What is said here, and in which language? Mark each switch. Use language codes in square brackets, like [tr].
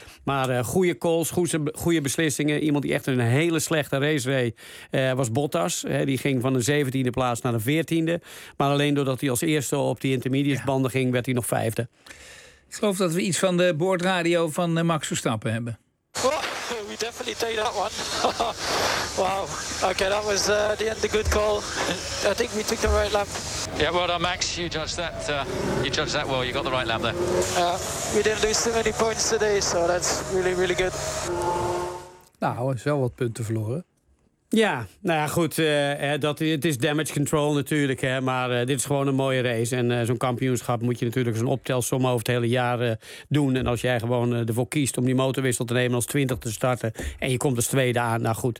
[nl] Maar goede calls, goede beslissingen. Iemand die echt een hele slechte race reed was Bottas. Die ging van de 17e plaats naar de 14e. Maar alleen doordat hij als eerste op die intermediate-banden ging, werd hij nog vijfde. Ik geloof dat we iets van de boordradio van Max Verstappen hebben. [en] Oh, we definitely take that one. Wow. Okay, that was the end. The good call. I think we took the right lap. Yeah, well done, Max. You judged that. You judged that well. You got the right lap there. We didn't lose too many points today, so that's really, really good. [nl] Nou, is wel wat punten verloren. Ja, nou ja, goed, het is damage control natuurlijk, hè, maar dit is gewoon een mooie race. En zo'n kampioenschap moet je natuurlijk zo'n optelsom over het hele jaar doen. En als jij gewoon ervoor kiest om die motorwissel te nemen als 20 te starten en je komt als tweede aan, nou goed.